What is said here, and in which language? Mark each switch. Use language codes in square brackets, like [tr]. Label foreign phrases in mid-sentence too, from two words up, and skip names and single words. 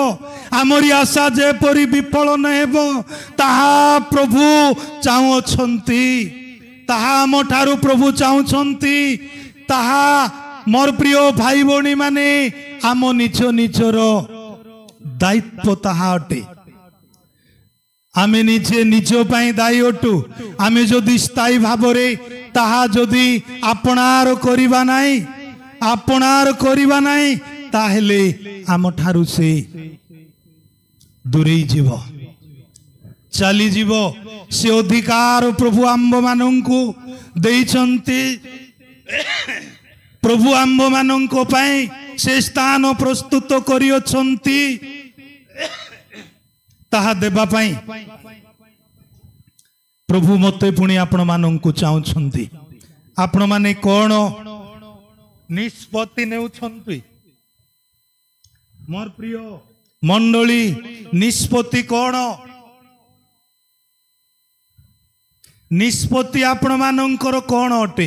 [or] ଆମରି ଆଶା ଯେପରି ବିଫଳ ନ ହେବ ତାହା ପ୍ରଭୁ ଚାହୁଁଛନ୍ତି ତାହା ଆମ ଠାରୁ ପ୍ରଭୁ ଚାହୁଁଛନ୍ତି ତାହା ମୋର ପ୍ରିୟ ଭାଇ ଭଉଣୀ ମାନେ ଆମ ନିଜ ନିଜର ଦାୟିତ୍ୱ ତାହା ଅଟେ। ଆମେ ନିଜେ ନିଜ ପାଇଁ ଦାୟୀ ଅଟୁ। ଆମେ ଯଦି ସ୍ଥାୟୀ ଭାବରେ ତାହା ଯଦି ଆପଣାର କରିବା ନାହିଁ ଆପଣାର କରିବା ନାହିଁ ତାହେଲେ ଆମ ଠାରୁ ସେ ଦୂରେଇ ଯିବ ଚାଲି ଯିବ। ସେ ଅଧିକାର ପ୍ରଭୁ ଆମ୍ଭ ମାନଙ୍କୁ ଦେଇଛନ୍ତି। ପ୍ରଭୁ ଆମ୍ଭ ମାନଙ୍କ ପାଇଁ ସେ ସ୍ଥାନ ପ୍ରସ୍ତୁତ କରିଛନ୍ତି ତାହା ଦେବା ପାଇଁ ପ୍ରଭୁ ମତେ ପୁଣି ଆପଣ ମାନଙ୍କୁ ଚାହୁଁଛନ୍ତି। ଆପଣ ମାନେ କେଉଁ ନିଷ୍ପତ୍ତି ନେଉଛନ୍ତି ମୋର ପ୍ରିୟ ମଣ୍ଡଳୀ ନିଷ୍ପତ୍ତି କେଉଁ ନିଷ୍ପତ୍ତି ଆପଣ ମାନଙ୍କର କେଉଁ ଅଟେ।